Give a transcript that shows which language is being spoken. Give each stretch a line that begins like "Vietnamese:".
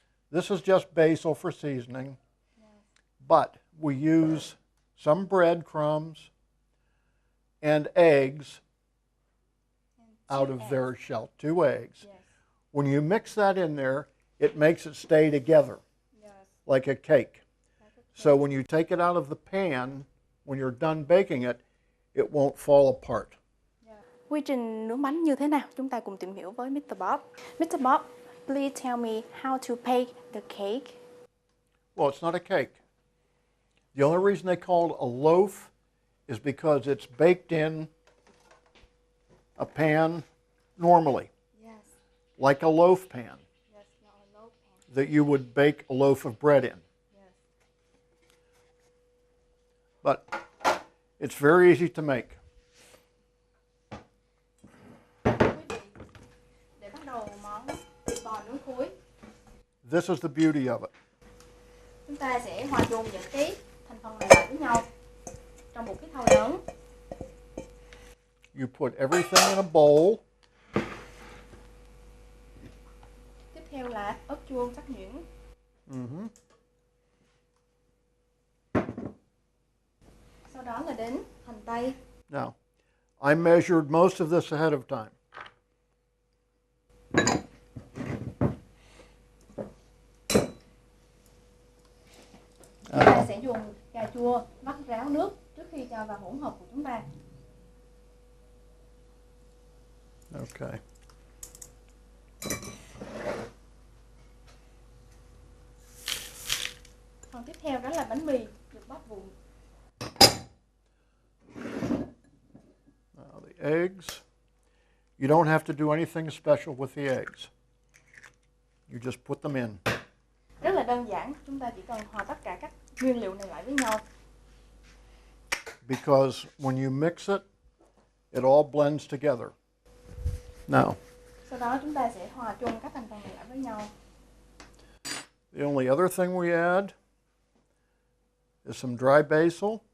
English: This is just basil for seasoning, but we use some breadcrumbs and eggs out of their shell, 2 eggs. When you mix that in there, it makes it stay together like a cake. So when you take it out of the pan, when you're done baking it, it won't fall apart.
Vietnamese: Quy trình nướng bánh như thế nào? Chúng ta cùng tìm hiểu với Mr.
English: Bob. Mr. Bob, please tell me how to bake the cake. Well, it's not a cake. The only reason they call it a loaf is because it's baked in a pan normally, like a loaf pan that you would bake a loaf of bread in. But it's very easy to make.
Vietnamese: Để bắt đầu món bò nướng thối,
English: This is the beauty of it.
Vietnamese: chúng ta sẽ hòa chung những cái thành phần này lại với nhau trong một cái thau lớn.
English: You put everything in a bowl.
Vietnamese: Tiếp theo là ớt chuông cắt nhuyễn. Sau đó là đến hành tây.
English: Now, I measured most of this ahead of time.
Vietnamese: Chúng ta sẽ dùng cà chua vắt ráo nước trước khi cho vào hỗn hợp của chúng ta.
English: Okay.
Vietnamese: Phần tiếp theo đó là bánh mì được bóc vụn.
English: Now the eggs. You don't have to do anything special with the eggs. You just put them in.
Vietnamese: Rất là đơn giản, chúng ta chỉ cần hòa tất cả các nguyên liệu này lại với nhau.
English: Because when you mix it, it all blends together. Now,
Vietnamese: Sau đó chúng ta sẽ hòa chung các thành phần này lại với nhau.
English: the only other thing we add is some dry basil.